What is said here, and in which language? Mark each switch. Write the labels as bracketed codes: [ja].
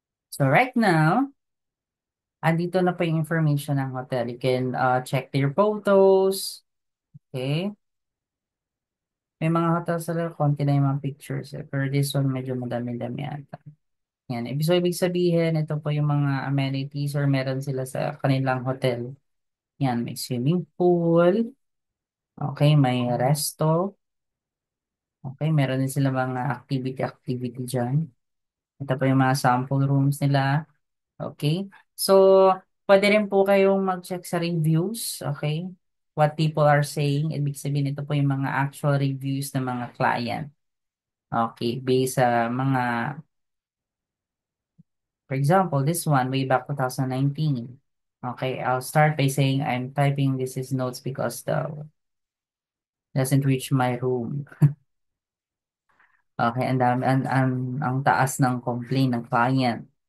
[tl] So right now, andito na po yung information ng hotel. [en] You can check their photos. Okay. [tl] May mga hotels sila, konti na yung mga pictures. Pero this one, medyo madami-dami ata. Yan. Ibig sabihin, ito po yung mga amenities or meron sila sa kanilang hotel. Yan, may swimming pool. Okay, may resto. Okay, meron din sila mga activity dyan. Ito po yung mga sample rooms nila. Okay? So, pwede rin po kayong mag-check sa reviews. Okay? [en] What people are saying. [tl] Ibig sabihin, ito po yung mga actual reviews ng mga client. [en] Okay? Based sa mga, for example, this one, way back 2019. Okay? I'll start by saying I'm typing this is notes because the doesn't reach my room. Okay? [tl] Ang dami, ang taas ng complaint ng client.